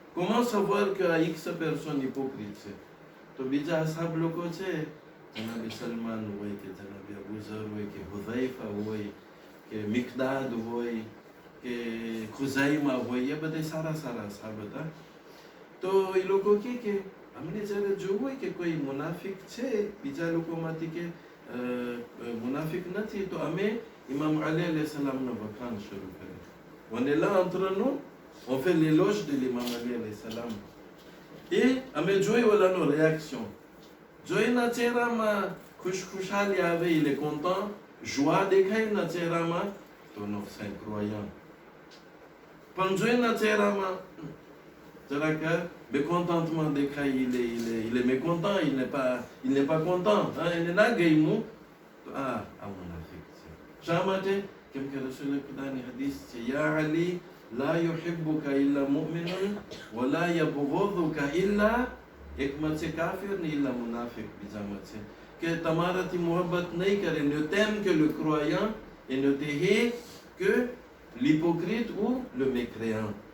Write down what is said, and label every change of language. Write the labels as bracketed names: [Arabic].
[French] Comment savoir que X personne hypocrite [Gujarati] છે? તો બીજા અસાબ લોકો છે, જનાબી સલમાન હોય કે જનાબી અબુ ઝર હોય કે હુઝૈફા હોય કે મિકદાદ હોય કે ખુઝાઈમા હોય, એ બધા સારા સારા અસાબ હતા. તો એ લોકો કે અમને જ્યારે જોવું હોય કે કોઈ મુનાફિક છે બીજા લોકોમાંથી કે મુનાફિક નથી, તો અમે ઇમામ અલી alayhi salamનો વખાણ શરૂ કરીએ. [French] On est là entre nous, on fait l'éloge de l'imam Ali alayhi salam. Et [Gujarati] અમે જોઈ ઓલાનો réaction. જોઈના ચહેરામાં ખુશખુશાલી આવે, [French] il est content, [Gujarati] joie દેખાય ના ચહેરામાં, તો [French] non, c'est incroyable. [Gujarati] પણ જોઈના ચહેરામાં જરાક [French] mécontentement [Gujarati] દેખાય, [French] il est mécontent, il n'est pas content, il n'est pas gaïmou, [Gujarati] તો આ મુનાફિક છે. શા માટે? કેમ કે રસૂલ ખુદાની હદીસ છે, [Arabic] યા અલી લા યુહિબ્બુકા ઇલ્લા મુમિનુન વલા યબગુદુકા ઇલ્લા, [Gujarati] એકમાં છે કાફિર ને ઇલ્લા મુનાફિક બીજામાં છે કે તમારાથી મોહબ્બત નહીં કરે [French] ne t'aime que le croyant et ne te hait que l'hypocrite ou le mécréant.